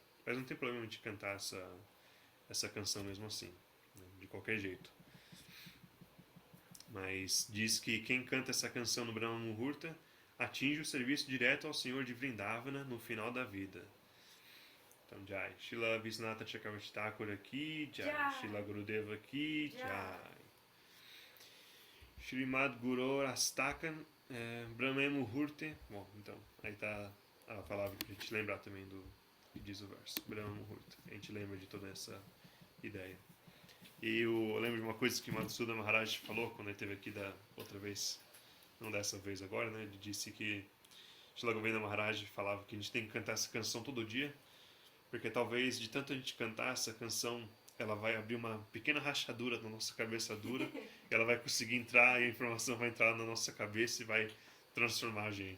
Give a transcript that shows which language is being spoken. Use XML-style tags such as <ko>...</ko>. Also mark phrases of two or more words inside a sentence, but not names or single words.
<pt>Mas não tem problema de cantar essa canção mesmo assim, né? De qualquer jeito. Mas diz que quem canta essa canção no Brahma Muhurta atinge o serviço direto ao Senhor de Vrindavana no final da vida. Então, Jai. Shila Visnata Chakravarti Thakur aqui, Jai. Shila Gurudeva aqui, Jai.</pt> <sa>Shrimad Guru Astakan Brahma Muhurte.</sa> <pt>Bom, então, aí está a palavra que a gente lembrar também do que diz o verso. Brahma Muhurta. A gente lembra de toda essa ideia. E eu lembro de uma coisa que Madhusuda Maharaj falou quando ele esteve aqui da outra vez, não dessa vez agora, né? Ele disse que Shila Govindra Maharaj falava que a gente tem que cantar essa canção todo dia, porque talvez de tanto a gente cantar essa canção, ela vai abrir uma pequena rachadura na nossa cabeça dura, e ela vai conseguir entrar, e a informação vai entrar na nossa cabeça e vai transformar a gente.</pt>